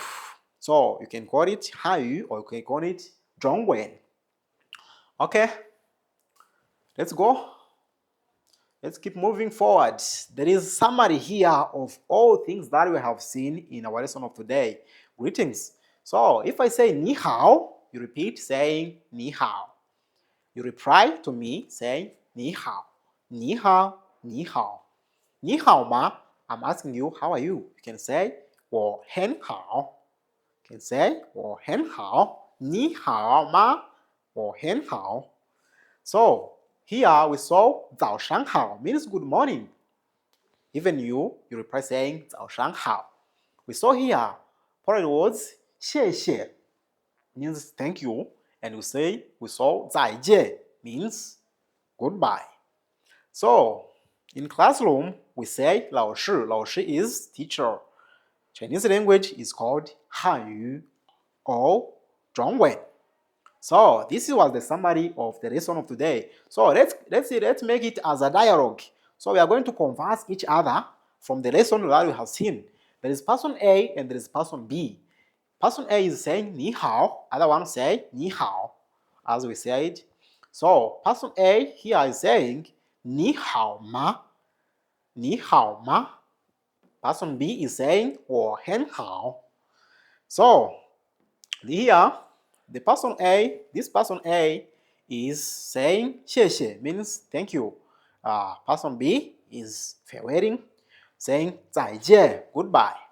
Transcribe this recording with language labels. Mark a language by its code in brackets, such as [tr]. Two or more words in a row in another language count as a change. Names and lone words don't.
[en] So you can call it Hanyu or you can call it Zhongwen. Okay, let's go. Let's keep moving forward. There is summary here of all things that we have seen in our lesson of today. Greetings. So if I say [zh] 你好, [en] you repeat saying [zh] 你好. [en] You reply to me saying [zh] 你好. 你好，你好。你好吗, [en] I'm asking you, how are you? You can say [zh] 我很好. [en] You can say [zh] 我很好. 你好吗, 我很好. [en] So, here we saw [zh] 早上好 [en] means good morning. Even you reply saying [zh] 早上好. [en] We saw here polite words 谢谢 means thank you, and we saw 再见 means goodbye. So, in classroom we say 老师. 老师 is teacher. Chinese language is called Hanyu or Zhongwen. So this was the summary of the lesson of today. So let's make it as a dialogue. So we are going to converse each other from the lesson that we have seen. There is person A and there is person B. Person A is saying [zh] 你好, [en] other one say [zh] 你好, [en] as we said. So person A here is saying [zh] 你好吗? 你好吗? [en] Person B is saying 我很好. So here this person A is saying 谢谢 means thank you. Person B is farewelling, saying 再见 goodbye.